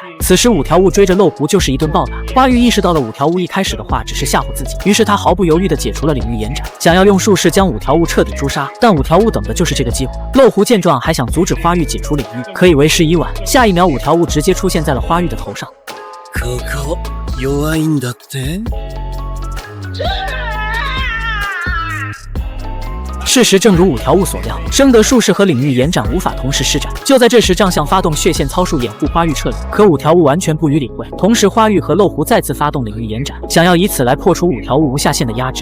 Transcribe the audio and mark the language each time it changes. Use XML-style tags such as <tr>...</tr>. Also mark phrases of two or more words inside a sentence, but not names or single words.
<zh>此时五条悟追着漏狐就是一顿暴打。花玉意识到了五条悟一开始的话只是吓唬自己，于是他毫不犹豫地解除了领域延展，想要用术士将五条悟彻底诛杀。但五条悟等的就是这个机会。漏狐见状还想阻止花玉解除领域，可以为时已晚。下一秒五条悟直接出现在了花玉的头上。</zh> <ja>ここ弱いんだって。</ja> <zh>事实正如五条悟所料，生得术士和领域延展无法同时施展。就在这时，杖相发动血线操术掩护花玉撤离，可五条悟完全不予理会。同时，花玉和漏狐再次发动领域延展，想要以此来破除五条悟无下限的压制。</zh>